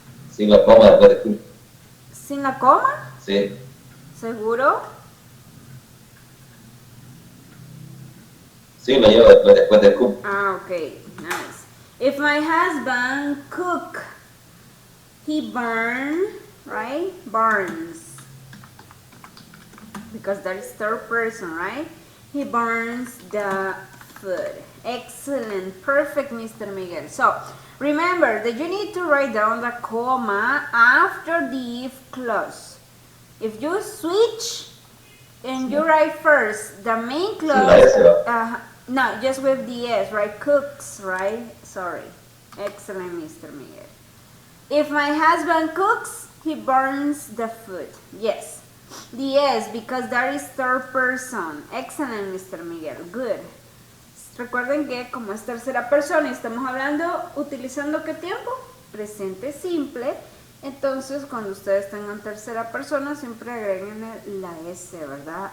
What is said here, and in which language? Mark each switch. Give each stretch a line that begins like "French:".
Spanish: Sin la coma después de cook. ¿Sin la coma? Sí. ¿Seguro? Sí, lo llevo después de cook.
English: Ah, okay, nice. If my husband cook, he burn, right? Burns. Because that is third person, right? He burns the food. Excellent, perfect, Mr. Miguel. So, remember that you need to write down the comma after the if clause. If you switch and you write first the main clause, no, just with the S, right? Cooks, right? Sorry. Excellent, Mr. Miguel. If my husband cooks, he burns the food. Yes. The S, because that is third person. Excellent, Mr. Miguel. Good.
Spanish: Recuerden que como es tercera persona y estamos hablando, utilizando ¿qué tiempo? Presente simple. Entonces, cuando ustedes tengan tercera persona, siempre agreguen la S, ¿verdad?